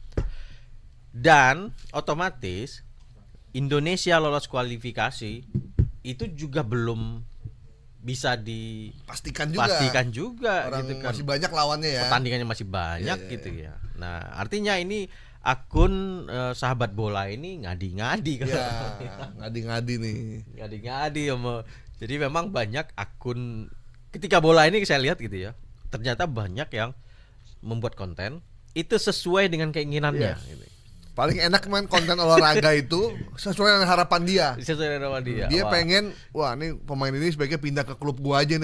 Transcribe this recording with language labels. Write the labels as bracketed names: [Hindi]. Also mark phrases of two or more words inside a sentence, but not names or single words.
[Indonesian] Dan otomatis Indonesia lolos kualifikasi itu juga belum bisa dipastikan juga orang gitu kan. Masih banyak lawannya ya. Pertandingannya masih banyak gitu ya. Nah, artinya ini akun sahabat bola ini ngadi-ngadi kan. Ngadi-ngadi nih. Ngadi-ngadi jadi memang banyak akun ketika bola ini saya lihat gitu ya. Ternyata banyak yang membuat konten itu sesuai dengan keinginannya gitu. Paling enak main konten olahraga itu sesuai dengan harapan dia. Sesuai dengan harapan dia. Dia pengen, wah ini pemain ini sebaiknya pindah ke klub gua aja nih.